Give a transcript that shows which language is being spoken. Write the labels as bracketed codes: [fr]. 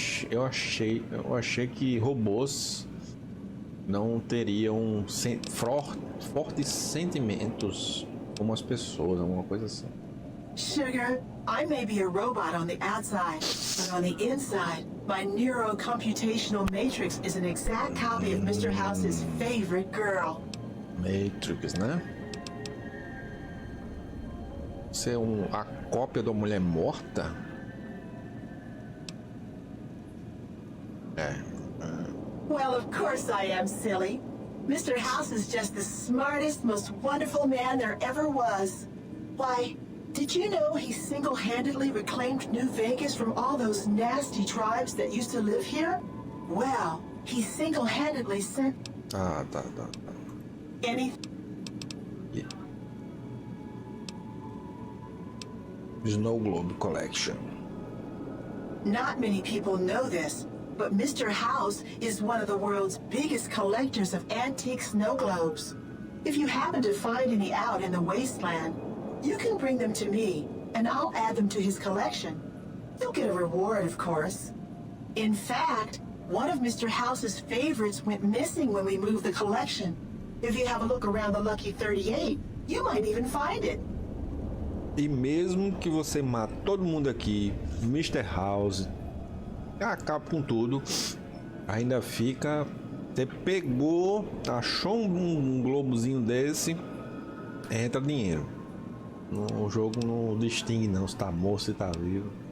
[pt] Eu achei que robôs não teriam fortes sentimentos como as pessoas, alguma coisa assim. [en] Sugar, I may be a robot on the outside, but on the inside, my neuro-computational matrix is an exact copy of Mr. House's favorite girl. [pt] Matrix, né? Você é a cópia da mulher morta? [en] Well, of course I am, silly. Mr. House is just the smartest, most wonderful man there ever was. Why, did you know he single-handedly reclaimed New Vegas from all those nasty tribes that used to live here? Well, he single-handedly sent... [pt] Tá. [en] Any... Snow Globe Collection. Not many people know this, but Mr. House is one of the world's biggest collectors of antique snow globes. If you happen to find any out in the wasteland, you can bring them to me, and I'll add them to his collection. You'll get a reward, of course. In fact, one of Mr. House's favorites went missing when we moved the collection. If you have a look around the Lucky 38, you might even find it. [pt] E mesmo que você mate todo mundo aqui, Mr. House, acaba com tudo, ainda fica... Você pegou, achou um globozinho desse, entra dinheiro. O jogo não distingue não se tá morto, se tá vivo.